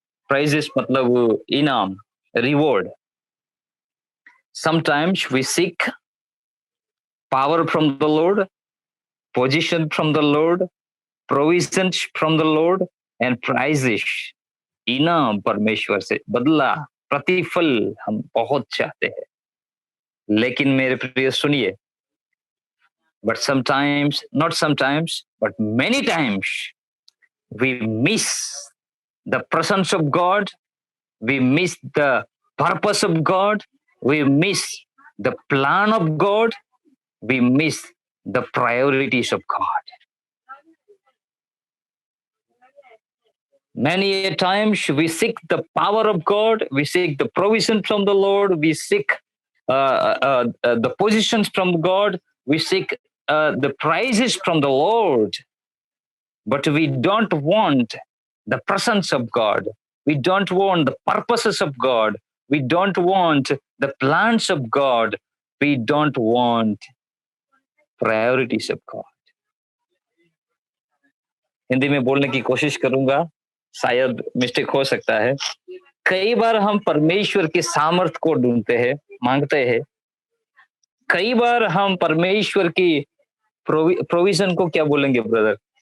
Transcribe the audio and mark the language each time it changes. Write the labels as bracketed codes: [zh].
[hi] Prizes मतलब इनाम, reward. [en] Sometimes we seek power from the Lord, position from the Lord, provisions from the Lord, and prizes. [hi] इनाम परमेश्वर से, बदला, प्रतिफल हम बहुत चाहते हैं। लेकिन मेरे प्रिय सुनिए, [en] but sometimes, not sometimes, but many times, we miss the presence of God, we miss the purpose of God, we miss the plan of God, we miss the priorities of God. Many a times we seek the power of God, we seek the provision from the Lord, we seek the positions from God, we seek the prizes from the Lord, but we don't want the presence of God. We don't want the purposes of God. We don't want the plans of God. We don't want priorities of God. [hi] Hindi में बोलने की कोशिश करूंगा, शायद mistake हो सकता है। कई बार हम परमेश्वर के सामर्थ को ढूंढते हैं, मांगते हैं। कई बार हम परमेश्वर की प्रोविजन को क्या बोलेंगे ब्रदर?